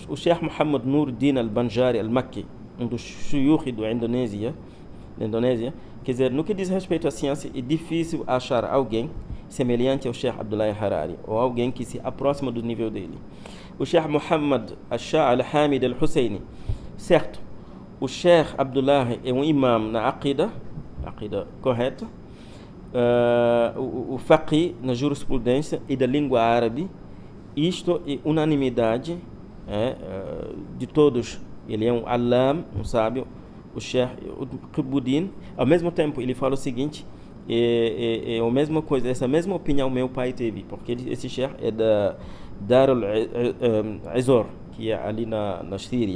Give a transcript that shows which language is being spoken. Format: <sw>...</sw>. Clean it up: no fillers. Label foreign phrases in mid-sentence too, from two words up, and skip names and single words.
<pt>O Sheikh Muhammad Nuruddin al-Banjari al-Makki, um dos shuyukh da Indonésia, quer dizer, no que diz respeito à ciência, é difícil achar alguém semelhante ao Sheikh Abdullah Harari, ou alguém que se aproxima do nível dele. O Sheikh Muhammad Shah al-Hamid al-Husseini, certo, o Sheikh Abdullah é um imam na aqida correta, o faqih na jurisprudência e da língua árabe. Isto é unanimidade de todos. Ele é um alam, um sábio, o Sheikh Qutbuddin. Ao mesmo tempo, ele fala o seguinte, é a mesma coisa, essa mesma opinião meu pai teve, porque esse Sheikh é da Dar al-Izor, que é ali na Síria.</pt>